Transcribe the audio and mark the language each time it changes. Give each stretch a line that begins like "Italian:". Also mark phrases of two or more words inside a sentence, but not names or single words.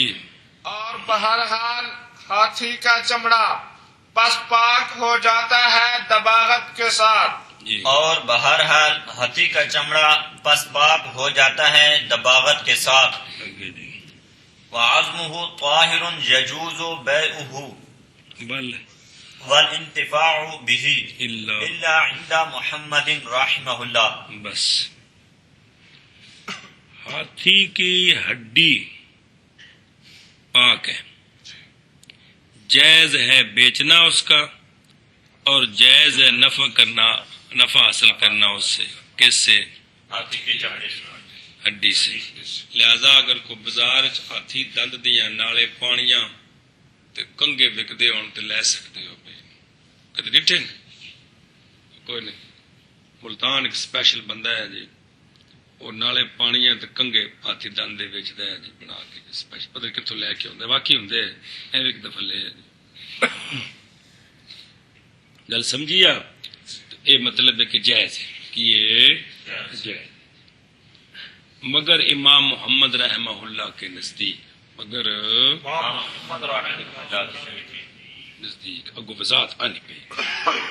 Urdu: اور بہرحال ہاتھی کا چمڑا پس پاک ہو جاتا ہے دباغت کے ساتھ جی. اور بہرحال ہاتھی کا چمڑا پس پاک ہو جاتا ہے دباغت کے ساتھ.
Arabic: وعظمہ طاہر یجوز بیعہ بل والانتفاع به اللہ الا عند محمد رحمہ اللہ.
Urdu: بس ہاتھی کی ہڈی پاک ہے، جائز ہے بیچنا اس کا، اور جائز ہے نفع حاصل کرنا اس سے. کس سے؟ ہاتھی کے چمڑے سے. ہڈی سے. لہذا اگر کوئی بازار
Punjabi: ہاتھی دند دیاں نالے پانیاں تے کنگے وکدے ہون تے
Urdu: لے سکتے ہو.
Punjabi: کدی ڈٹھے کوئی نہیں. ملتان ایک سپیشل بندہ ہے جی، وہ نالے پانیاں تے کنگے ہاتھی دند دے وچدا ہے جی، بنا کے سپیشل. پتہ کتھوں لے کے آਉਂدا، واقعی ہوندے اے ایک دفعہ لے جی.
Urdu: گل سمجھی آپ؟ اے مطلب ہے کہ جائز ہے کہ یہ جائز. مگر امام محمد رحمہ اللہ کے نزدیک، مگر نزدیک اگو وضاحت آنی پئی.